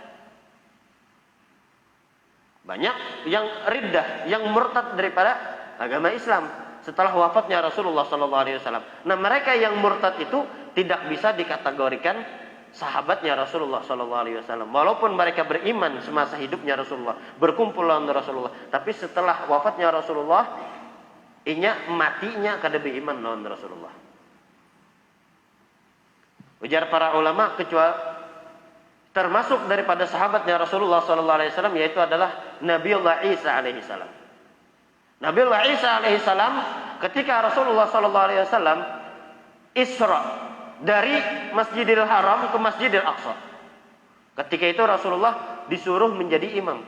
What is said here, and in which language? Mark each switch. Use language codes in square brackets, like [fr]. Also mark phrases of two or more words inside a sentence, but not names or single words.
[id] Banyak yang riddah, yang murtad daripada agama Islam setelah wafatnya Rasulullah SAW. Nah, mereka yang murtad itu tidak bisa dikategorikan sahabatnya Rasulullah sallallahu alaihi wasallam. Walaupun mereka beriman semasa hidupnya Rasulullah, berkumpul lawan Rasulullah, tapi setelah wafatnya Rasulullah, [bjn] matinya kada beriman lawan Rasulullah. [id] Ujar para ulama, kecuali termasuk daripada sahabatnya Rasulullah sallallahu alaihi wasallam, yaitu adalah Nabiullah Isa alaihi salam. Nabiullah Isa alaihi salam ketika Rasulullah sallallahu alaihi wasallam Isra dari Masjidil Haram ke Masjidil Aqsa. Ketika itu Rasulullah disuruh menjadi imam.